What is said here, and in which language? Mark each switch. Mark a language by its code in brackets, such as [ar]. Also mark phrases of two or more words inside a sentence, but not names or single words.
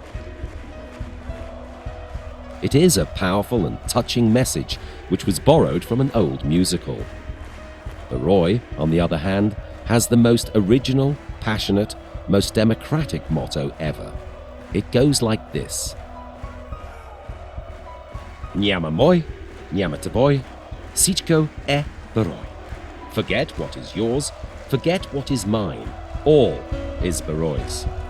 [en] It is a powerful and touching message which was borrowed from an old musical. Berое, on the other hand, has the most original, passionate, most democratic motto ever. It goes like this. [bg] Няма мой, няма твой, всичко е Берое. [en] Forget what is yours, forget what is mine. All is Beroe's.